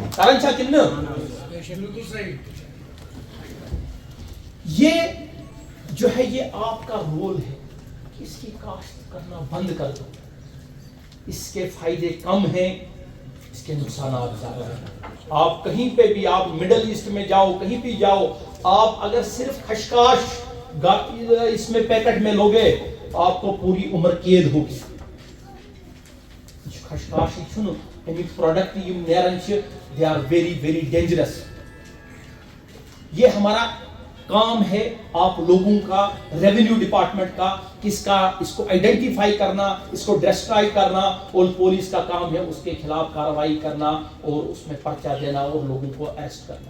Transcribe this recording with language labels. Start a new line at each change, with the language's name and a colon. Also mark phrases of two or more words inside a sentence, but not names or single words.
Kashmiri: کارن چھا کن
Urdu: یہ جو ہے یہ آپ کا رول ہے کہ اس کی کاشت کرنا بند کر دو. اس کے فائدے کم ہیں, اس کے نقصانات زیادہ ہیں. آپ کہیں پہ بھی, آپ مڈل ایسٹ میں جاؤ, کہیں بھی جاؤ, آپ اگر صرف خشخاش اس میں پیکٹ میں لوگے آپ کو پوری عمر قید ہوگی.
Kashmiri: خشخاش چھنو امیک پروڈکٹ یم نیران چھ,
English: they are very very dangerous.
Urdu: یہ ہمارا کام ہے آپ لوگوں کا,
English: revenue department
Urdu: کا, کس کا اس کو آئیڈینٹیفائی کرنا, اس کو ڈسٹرائی کرنا, اور پولیس کا کام ہے اس کے خلاف کارروائی کرنا اور اس میں پرچہ دینا اور لوگوں کو اریسٹ کرنا.